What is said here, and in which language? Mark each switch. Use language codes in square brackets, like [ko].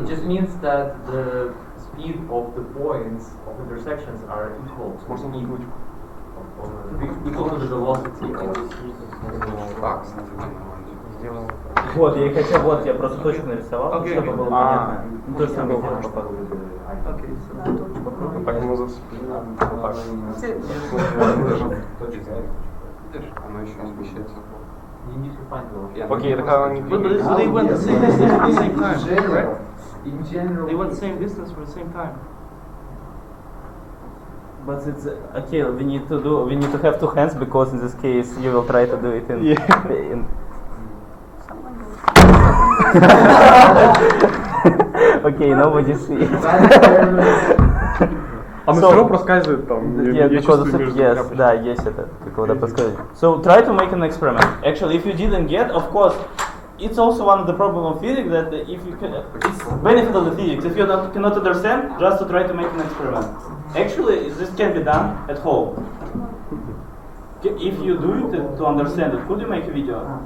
[en] It just means that the speed of the points of intersections are equal to the speed equal to the velocity of [ru] Вот, я хотел, вот, я просто точку нарисовал, Окей. чтобы было понятно. Ну, то же самое делаем по факту. [en] Okay, so [ru] Так мы зацепили. Вот так. Оно еще не смещается. [en] You need to find velocity. [ru] Окей, так она не [en] but they went the same distance at the same time, right? In general, They went the same distance for the same time. But it's okay. We need to have 2 hands because in this case you will try to do it in. in okay, nobody see. [ru] Оно все равно проскальзывает там. [en] Yeah, because of yes, [ru] да, есть это, как его проскальзывает. [en] So try to make an experiment. Actually, if you didn't get, of course, it's also one of the problem of physics that if you can, it's benefit of the physics. If you cannot understand, just to try to make an experiment. Actually, this can be done at home. If you do it to understand it, could you make a video?